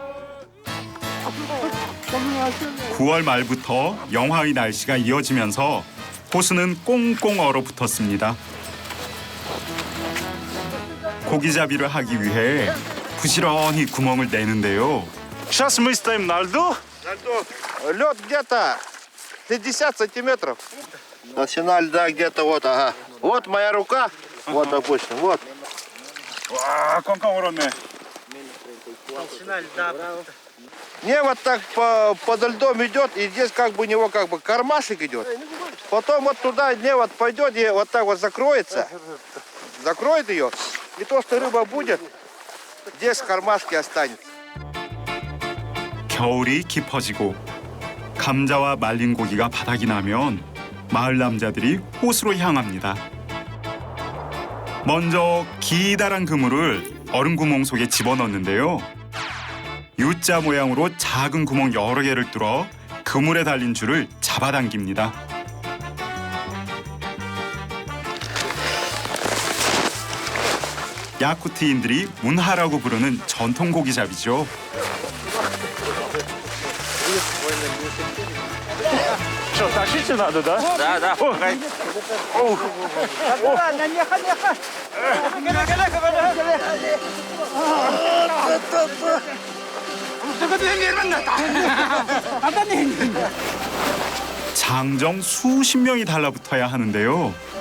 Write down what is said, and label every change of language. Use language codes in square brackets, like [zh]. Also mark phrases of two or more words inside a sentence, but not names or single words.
[ko] 9월 말부터 영하의 날씨가 이어지면서 호수는 꽁꽁 얼어붙었습니다. 고기잡이를 하기 위해 부지런히 구멍을 내는데요. [ru] Сейчас мы стоим на льду. Лед где-то 50 сантиметров. Толщина льда где-то вот, ага. Вот моя рука, вот, допустим, вот. [ko] 와, 깜깜 얼었네. [ru] Толщина льда. Не, вот так под льдом идет, и здесь как бы у него как бы кармашек идет. Потом вот туда не вот пойдет и вот так вот закроется. Закроет ее, и то, что рыба будет, здесь в кармашке останется. [ko] 겨울이 깊어지고 감자와 말린 고기가 바닥이 나면 마을 남자들이 호수로 향합니다. 먼저 기다란 그물을 얼음 구멍 속에 집어넣는데요. U자 모양으로 작은 구멍 여러 개를 뚫어 그물에 달린 줄을 잡아당깁니다. 야쿠트인들이 문하라고 부르는 전통 고기잡이죠. [ru] Что, тащите надо, да? Да, да. [ko] 장정 수십 명이 달라붙어야 하는데요.